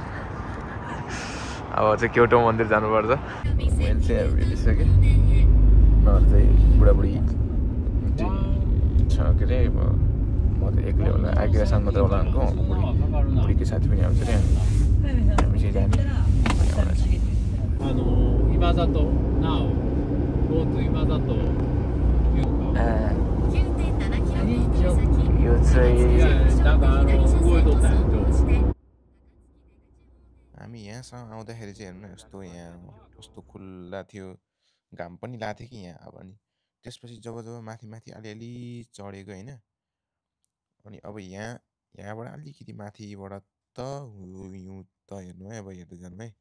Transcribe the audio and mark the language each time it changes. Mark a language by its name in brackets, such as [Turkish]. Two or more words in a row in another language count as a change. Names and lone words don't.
[Nepali] अब चाहिँ क्योटो मन्दिर जानुपर्छ। मैले चाहिँ अब भेटिसकेँ। उनीहरू चाहिँ बुढाबुढी छ के अरे, म त एक्लै होला, आइक्रेसन मात्रै होला भनेको। बुढीको साथी पनि आउँछ अरे। हामी चाहिँ जाने [Japanese] 今里なお交通今里9.7km先 [Nepali] हामी यहाँसम्म आउँदाखेरि चाहिँ हेर्नु यस्तो यहाँ कस्तो खुल्ला थियो, घाम पनि लाग्थ्यो कि यहाँ अब। अनि त्यसपछि जब माथि माथि अलिअलि चढेको होइन, अनि अब यहाँबाट अलिकति माथिबाट त हिउँ त हेर्नु है, अब हेर्दै जानु है।